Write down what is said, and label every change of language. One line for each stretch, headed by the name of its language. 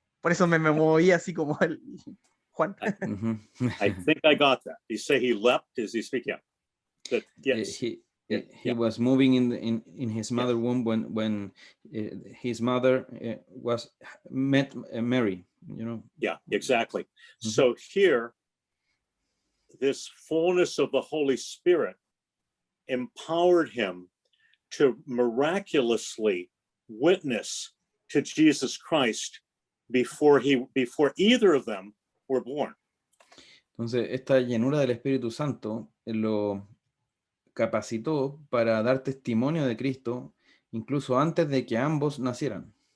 Spanish: Por eso me movía así como el Juan.
English: I think I got that. You say he leapt as he speak. Yeah. Yes. He was moving in his mother womb when his mother met Mary. Yeah, exactly. So here, this fullness of the Holy Spirit empowered him to miraculously witness to Jesus Christ before either of them were born.
Spanish: Entonces, esta llenura del Espíritu Santo lo capacitó para dar testimonio de Cristo incluso antes de que ambos nacieran.